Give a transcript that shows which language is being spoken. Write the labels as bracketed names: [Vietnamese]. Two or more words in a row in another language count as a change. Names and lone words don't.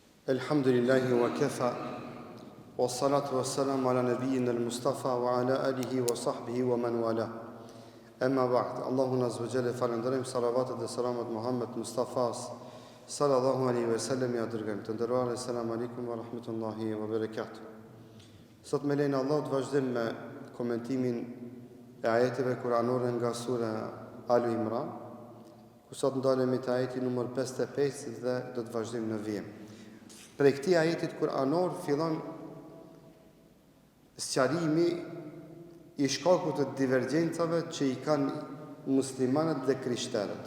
[Arabic] الحمد لله وكفى، والصلاة والسلام على نبينا المصطفى وعلى آله وصحبه ومن والى. أما بعد, [Albanian] Allahun [Arabic] عز وجل [Albanian] falenderojmë, salavatet dhe selamat Muhammed Mustafas [Arabic] صلى الله عليه وسلم [Albanian] ja dërgojmë. Të nderuar, [Arabic] السلام عليكم ورحمة الله وبركاته. [Albanian] Sot me lenin Allah të vazhdojmë me komentimin e ajeteve kuranore nga sura Alu Imran, ku sot ndalemi te ajeti numër 55 dhe do të vazhdojmë në vijim. Prej këtij ajetit kuranor fillon sqarimi i shkakut të divergjencave që i kanë muslimanët dhe krishterët.